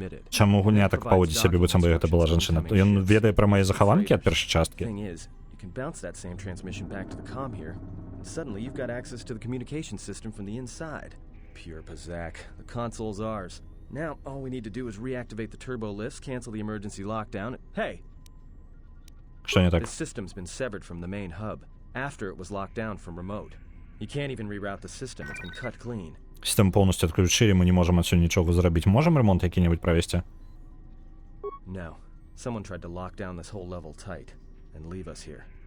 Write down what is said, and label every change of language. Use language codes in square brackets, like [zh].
[be] Чаму гульня так паводзіць сябе, быццам бы гэта была жанчына? Ён ведае пра мае захаванкі ад першай часткі? [en] Thing is, you can bounce that same transmission back to the comm here, and suddenly you've got access to the communication system from the inside. Pure Pazak. The console's ours. Now, all we need to do is reactivate the turbo lifts, cancel the emergency lockdown. Hey, [uk] Що не так? [en] this system's been severed from the main hub after it was locked down from remote. You can't even reroute the system. It's been cut clean. [be] Сістему повністю відключили, ми не можемо адсюль нічого зробити. Можемо ремонт який-небудь провести? [en] No. Someone tried to lock down this whole level tight and leave us here.